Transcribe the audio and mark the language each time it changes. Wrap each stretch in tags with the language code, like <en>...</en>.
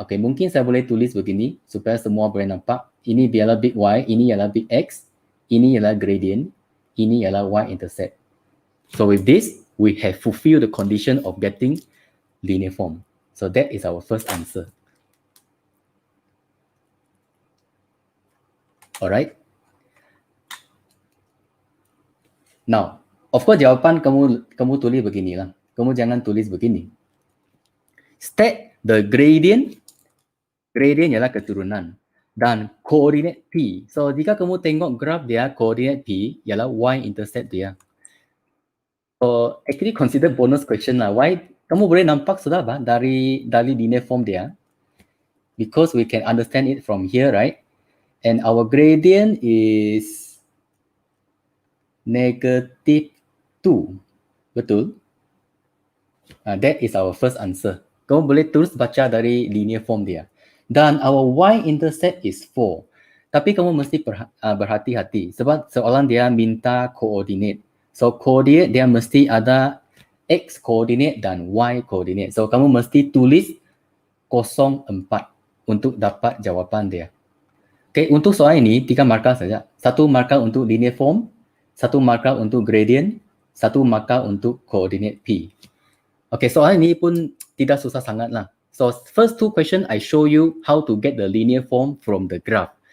<ms>Okay, mungkin saya boleh tulis begini supaya semua boleh nampak. Ini ialah big Y, ini ialah big X, ini ialah gradient, ini ialah Y-intercept.</ms> <en>So with this, we have fulfilled the condition of getting linear form. So that is our first answer. Alright. Now, of course</en> <ms>jawapan kamu tulis beginilah. Kamu jangan tulis begini.</ms> <en>State the gradient.</en> <ms>Gradient ialah keturunan. Dan coordinate P. So jika kamu tengok graph dia, coordinate P ialah Y-intercept dia.</ms> <en>So actually consider bonus question lah. Why?</en> <ms>Kamu boleh nampak sudah bah dari linear form dia.</ms> <en>Because we can understand it from here, right? And our gradient is negative 2.</en> <ms>Betul?</ms> <en>That is our first answer.</en> <ms>Kamu boleh terus baca dari linear form dia. Dan</ms> <en>our Y-intercept is 4.</en> <ms>Tapi kamu mesti berhati-hati. Sebab soalan dia minta coordinate. So coordinate dia mesti ada X coordinate dan Y coordinate. So kamu mesti tulis 04 untuk dapat jawapan dia. Okay, untuk soal ini 3 markah saja. 1 markah untuk linear form, 1 markah untuk gradient, 1 markah untuk coordinate P. Okay, soal ini pun tidak susah sangat lah.</ms> <en>So first 2 question I show you how to get the linear form from the graph.</en>